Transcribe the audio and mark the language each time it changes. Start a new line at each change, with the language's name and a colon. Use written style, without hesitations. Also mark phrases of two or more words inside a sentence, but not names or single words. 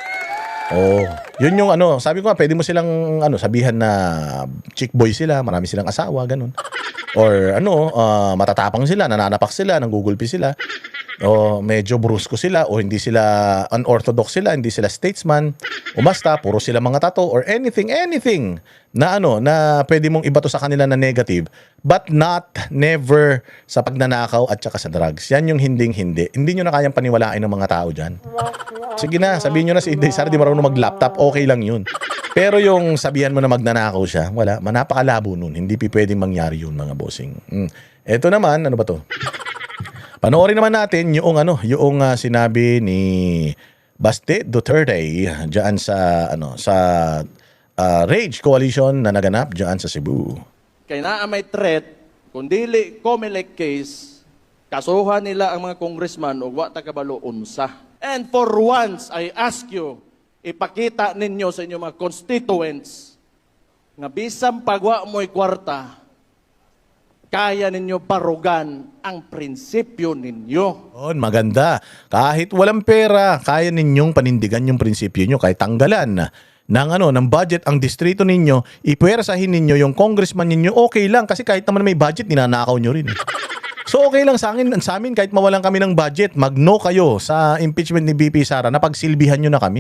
Filipino: Yun yung sabi ko nga, pwede mo silang sabihan na
English: chick boy
Filipino: sila, marami silang asawa, ganun. Or matatapang sila, nananapak sila, nanggugulpi sila. Medyo brusko sila o hindi sila unorthodox sila, hindi sila statesman. Basta puro sila mga tato
English: or anything
Filipino: na na pwede mong ibato sa kanila na negative, but never sa pagnanakaw at saka sa drugs. Yan yung hindi nyo na kayang paniwalain ng mga tao dyan. Sige na, sabihin nyo na si Inday Sara di marunong mag-laptop, okay lang yun. Pero yung sabihan mo na magnanakaw siya, wala, napakalabo nun. Hindi pwedeng mangyari yun, mga bossing. Ito naman, ano ba to? Panoorin naman natin yung sinabi ni Baste Duterte diyan sa Rage Coalition na naganap diyan sa Cebu. Kaya na may threat,
Cebuano: kung dili COMELEC case, kasuhan nila ang mga congressman o wa takabalo unsa.
English: And for once, I ask you,
Cebuano: ipakita ninyo sa inyong mga constituents nga bisang pagwa mo'y kwarta, kaya ninyo barugan ang prinsipyo ninyo.
Filipino: Maganda. Kahit walang pera, kaya ninyong panindigan yung prinsipyo nyo, kahit tanggalan ng budget ang distrito ninyo, ipwersahin ninyo yung congressman ninyo, okay lang kasi kahit naman may budget, ninanakaw nyo rin. So okay lang sa amin kahit mawalan kami ng budget, mag-no kayo sa impeachment ni BP Sara, napagsilbihan nyo na kami.